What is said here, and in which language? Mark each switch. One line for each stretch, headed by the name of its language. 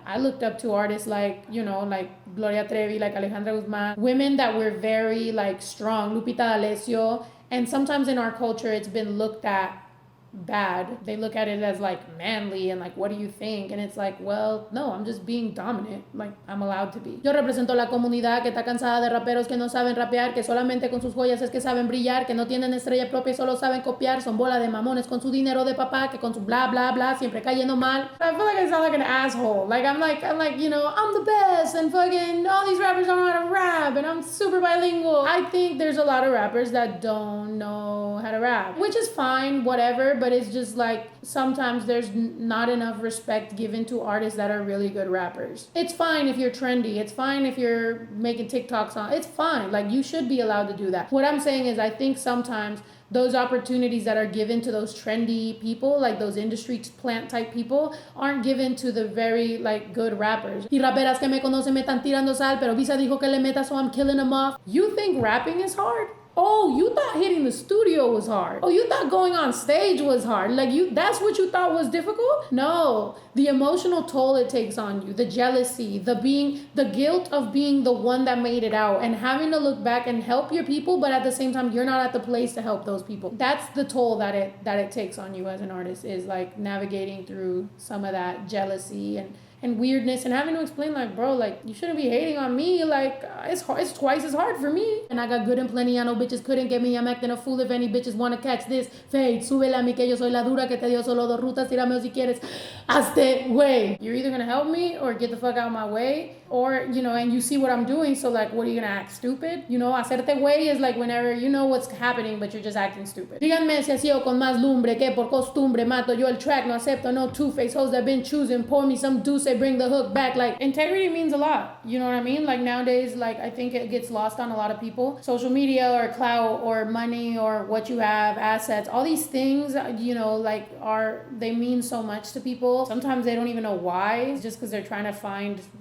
English: I looked up to artists like, you know, like Gloria Trevi, like Alejandra Guzman, women that were very like strong, Lupita D'Alessio, and sometimes in our culture it's been looked at bad. They look at it as like manly and like, what do you think? And it's like, well, no, I'm just being dominant. Like, I'm allowed to be.
Spanish: Yo represento la comunidad que está cansada de raperos que no saben rapear, que solamente con sus joyas es que saben brillar, que no tienen estrella propia y solo saben copiar. Son bola de mamones con su dinero de papá, que con su bla bla bla siempre cayendo mal.
English: I feel like I sound like an asshole. Like, I'm like, you know, I'm the best and fucking all these rappers don't know how to rap and I'm super bilingual. I think there's a lot of rappers that don't know how to rap, which is fine, whatever. But it's just like sometimes there's not enough respect given to artists that are really good rappers. It's fine if you're trendy. It's fine if you're making TikToks on. It's fine. Like you should be allowed to do that. What I'm saying is I think sometimes those opportunities that are given to those trendy people, like those industry plant type people, aren't given to the very like good rappers.
Spanish: Y raperas que me conocen me están tirando sal, pero Visa dijo que le meta,
English: so I'm killing them off. You think rapping is hard? Oh, you thought hitting the studio was hard. Oh, you thought going on stage was hard. Like that's what you thought was difficult? No. The emotional toll it takes on you, the jealousy, the guilt of being the one that made it out and having to look back and help your people, but at the same time, you're not at the place to help those people. That's the toll that it takes on you as an artist, is like navigating through some of that jealousy and weirdness and having to explain like, bro, like you shouldn't be hating on me. Like it's twice as hard for me. And I got good and plenty. I know bitches couldn't get me. I'm acting a fool if any bitches want to catch this.
Spanish: Fade, súbele a mí que yo soy la dura que te dio solo dos rutas. Tírame si quieres. Hazte
English: way. You're either gonna help me or get the fuck out of my way. Or, you know, and you see what I'm doing. So like, what are you gonna act stupid? You know,
Spanish: hacerte way
English: is like whenever you know what's happening, but you're just acting stupid.
Spanish: Díganme si así o con más lumbre que por costumbre mato yo el track.
English: No acepto no two-face hoes that been choosing. Pour me some deuce, bring the hook back. Like integrity means a lot, you know what I mean? Like nowadays, like I think it gets lost on a lot of people. Social media or clout or money or what you have, assets, all these things, you know, like they mean so much to people. Sometimes they don't even know why, just because they're trying to find